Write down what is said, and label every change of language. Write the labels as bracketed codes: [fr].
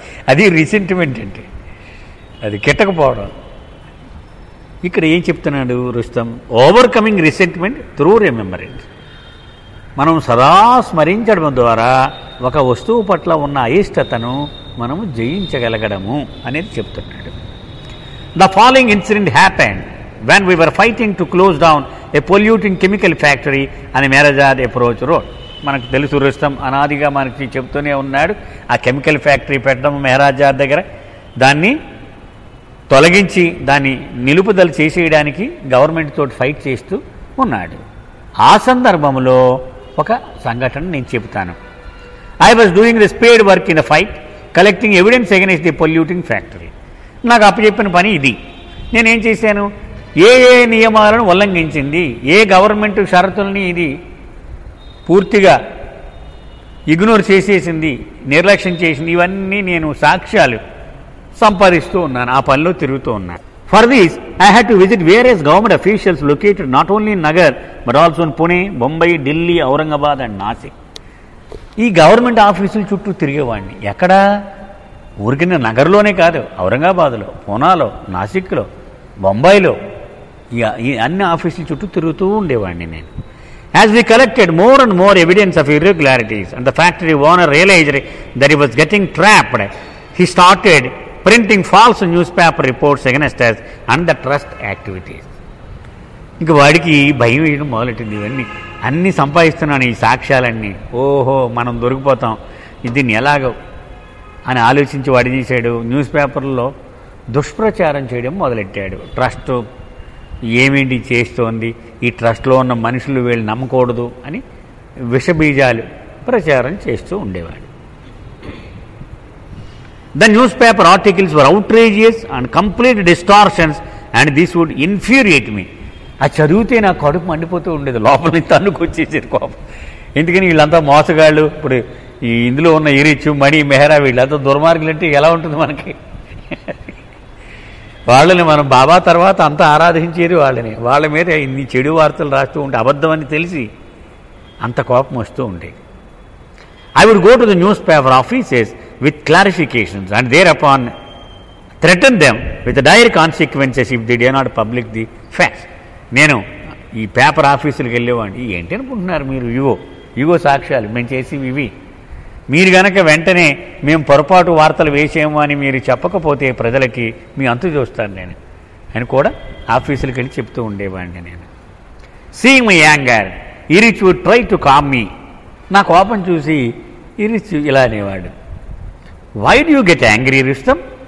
[te] అది రిసెంటిమెంట్ అంటే, అది కిట్టకపోవడం. ఇక్కడ ఏం చెప్తున్నాడు Rustam? [en] Overcoming resentment through remembrance. [te] మనం సదా స్మరించడం ద్వారా ఒక వస్తువు పట్ల ఉన్న అయిష్టతను మనము జయించగలగడము అనేది చెప్తున్నాడు. [en] The following incident happened when we were fighting to close down a polluting chemical factory on a Mehrabad approach road. [te] మనకు తెలుసు, రుస్తం అనాదిగా మనకి చెప్తూనే ఉన్నాడు. ఆ కెమికల్ ఫ్యాక్టరీ పెట్టడం మెహరాజాద్ దగ్గర, దాన్ని తొలగించి దాన్ని నిలుపుదల చేసేయడానికి గవర్నమెంట్ తోటి ఫైట్ చేస్తూ ఉన్నాడు. ఆ సందర్భంలో ఒక సంఘటన నేను చెబుతాను. [en] I was doing the spade work in a fight, collecting evidence against the polluting factory. [te] నాకు అప్పచెప్పిన పని ఇది. నేనేం చేశాను? ఏ నియమాలను ఉల్లంఘించింది, ఏ గవర్నమెంట్ షరతుల్ని ఇది పూర్తిగా ఇగ్నోర్ చేసేసింది, నిర్లక్ష్యం చేసింది, ఇవన్నీ నేను సాక్ష్యాలు సంపాదిస్తూ ఉన్నాను, ఆ పనిలో తిరుగుతూ ఉన్నాను. [en] For this I had to visit various government officials located not only in Nagar but also in Pune, Bombay, Delhi, Aurangabad and Nashik. [te] ఈ గవర్నమెంట్ ఆఫీసుల చుట్టూ తిరిగేవాడిని. ఎక్కడ? ఊరికిన నగర్లోనే కాదు, ఔరంగాబాద్లో, పూనాలో, నాసిక్లో, బొంబాయిలో, ఈ అన్ని ఆఫీసుల చుట్టూ తిరుగుతూ ఉండేవాడిని నేను. [en] As we collected more and more evidence of irregularities and the factory owner realized that he was getting trapped, he started printing false newspaper reports against us and the trust activities. [te] ఇంక వాడికి భయం వేయడం మొదలెట్టింది. ఇవన్నీ అన్నీ సంపాదిస్తున్నాను, ఈ సాక్ష్యాలన్నీ, ఓహో మనం దొరికిపోతాం, దీన్ని ఎలాగో అని ఆలోచించి వాడు చేశాడు, న్యూస్ పేపర్లో దుష్ప్రచారం చేయడం మొదలెట్టాడు. ట్రస్ట్ ఏమేంటి చేస్తోంది, ఈ ట్రస్ట్లో ఉన్న మనుషులు వీళ్ళు నమ్మకూడదు అని విషబీజాలు ప్రచారం చేస్తూ ఉండేవాడు. [en] The newspaper articles were outrageous and complete distortions and this would infuriate me. [te] అది చదివితే నా కడుపు మండిపోతూ ఉండేది, లోపల నుంచి తన్నుకొచ్చేసేది కోపం. ఎందుకని వీళ్ళంతా మోసగాళ్ళు, ఇప్పుడు ఈ ఇందులో ఉన్న ఇరిచు, మణి, మెహరా, వీళ్ళంతా దుర్మార్గులు అంటే ఎలా ఉంటుంది మనకి? వాళ్ళని మనం బాబా తర్వాత అంతా ఆరాధించేది వాళ్ళని. వాళ్ళ మీద ఇన్ని చెడు వార్తలు రాస్తూ ఉంటే అబద్ధం అని తెలిసి అంత కోపం వస్తూ ఉండేది. [en] I would go to the newspaper offices with clarifications and thereupon threaten them with the dire consequences if they dare not publish the facts. [te] నేను ఈ పేపర్ ఆఫీసులకు వెళ్ళేవాడిని. ఏంటి అనుకుంటున్నారు మీరు? ఇగో సాక్ష్యాలు మేము చేసేవి ఇవి, మీరు గనక వెంటనే మేము పొరపాటు వార్తలు వేసేమో అని మీరు చెప్పకపోతే ప్రజలకి మీ అంతు చూస్తాను నేను అని కూడా ఆఫీసులకు వెళ్ళి చెప్తూ ఉండేవాడిని నేను. [en] Seeing my anger Erich would try to calm me. [te] నా కోపం చూసి ఇరిచ్ ఇలా అనేవాడు, [en] Why do you get angry Rustam?